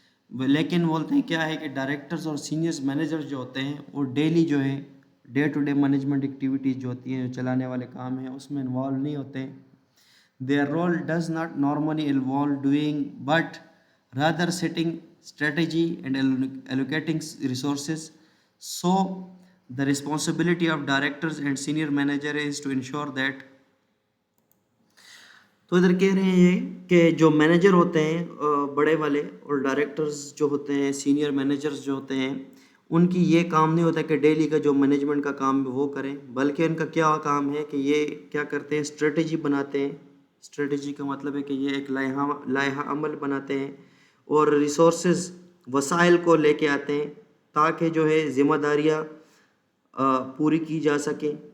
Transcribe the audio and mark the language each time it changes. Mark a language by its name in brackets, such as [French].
[Urdu] لیکن بولتے ہیں کیا ہے کہ ڈائریکٹرز اور سینئرز مینیجرز جو ہوتے ہیں وہ ڈیلی جو ہے day to day management activities جو ہوتی ہیں، جو چلانے والے کام ہیں، اس میں انوالو نہیں ہوتے ہیں۔ [English] Their role does not normally involve doing but rather setting strategy and allocating resources. So the responsibility of directors and senior manager is to ensure that. [Urdu] تو ادھر کہہ رہے ہیں یہ کہ جو مینیجر ہوتے ہیں بڑے والے، اور ڈائریکٹرز جو ہوتے ہیں، سینئر مینیجرز جو ہوتے ہیں، ان کی یہ کام نہیں ہوتا کہ ڈیلی کا جو مینجمنٹ کا کام وہ کریں، بلکہ ان کا کیا کام ہے کہ یہ کیا کرتے ہیں، اسٹریٹجی بناتے ہیں۔ اسٹریٹجی کا مطلب ہے کہ یہ ایک لائحہ عمل بناتے ہیں، اور ریسورسز وسائل کو لے کے آتے ہیں تاکہ جو ہے ذمہ داریاں پوری کی جا سکیں۔